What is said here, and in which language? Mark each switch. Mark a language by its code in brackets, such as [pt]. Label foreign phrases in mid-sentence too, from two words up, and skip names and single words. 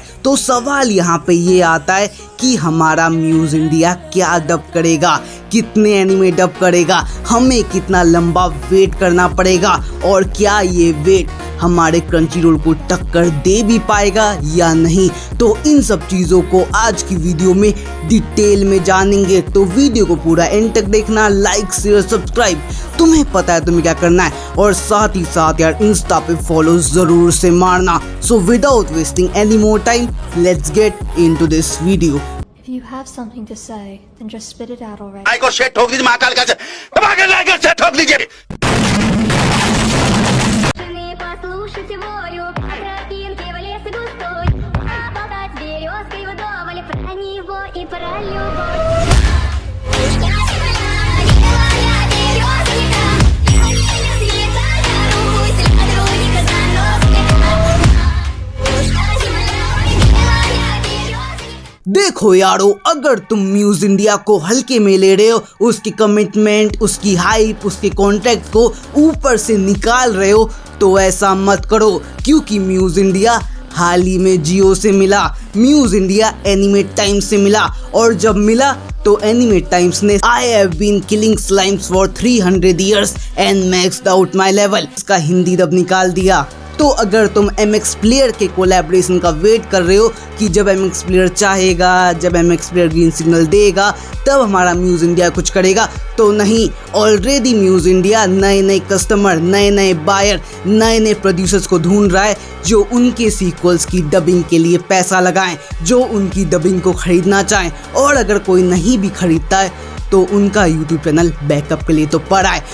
[hi] तो सवाल यहाँ पे ये आता है कि हमारा म्यूज इंडिया क्या डब करेगा, कितने [en] anime dub [hi] करेगा, हमें कितना लंबा वेट करना पड़ेगा और क्या ये वेट हमारे क्रंचीरोल को टक्कर दे भी पाएगा या नहीं। तो इन सब चीज़ों को आज की वीडियो में डिटेल में जानेंगे, तो वीडियो को पूरा एंड तक देखना, [en] like share subscribe [hi] तुम्हें पता है तुम्हें क्या करना है, और साथ ही साथ यार इंस्टा पे फॉलो जरूर से मारना। [en] So without wasting any more time, let's get into this video. If you have something to say, then just spit it out already. [hi] आई को शेट ठोक दीजिए, महाकाल का शेट ठोक दीजिए। [ru] Послушайте волю, по тропинке в лес густой, поболтать с березкой вдоволь про него и про любовь. [hi] देखो यारो, अगर तुम म्यूज इंडिया को हल्के में ले रहे हो, उसकी कमिटमेंट, उसकी हाइप, उसके कॉन्ट्रैक्ट को ऊपर से निकाल रहे हो, तो ऐसा मत करो, क्योंकि म्यूज इंडिया हाल ही में जियो से मिला, म्यूज इंडिया एनिमे टाइम्स से मिला, और जब मिला तो एनिमे टाइम्स ने आई हैव बीन किलिंग स्लाइम्स फॉर 300 years एंड मैक्स्ड आउट माई लेवल इसका हिंदी डब निकाल दिया। तो अगर तुम MX प्लेयर के कोलैबोरेशन का वेट कर रहे हो कि जब MX प्लेयर चाहेगा, जब MX प्लेयर [en] green signal [hi] देगा तब हमारा म्यूज इंडिया कुछ करेगा, तो नहीं, ऑलरेडी म्यूज इंडिया नए नए कस्टमर, नए नए बायर, नए नए प्रोड्यूसर्स को ढूंढ रहा है जो उनके सीक्वल्स की डबिंग के लिए पैसा लगाएं, जो उनकी डबिंग को खरीदना चाहें, और अगर कोई नहीं भी खरीदता है तो उनका YouTube [en] channel backup [hi] के लिए तो पड़ा है।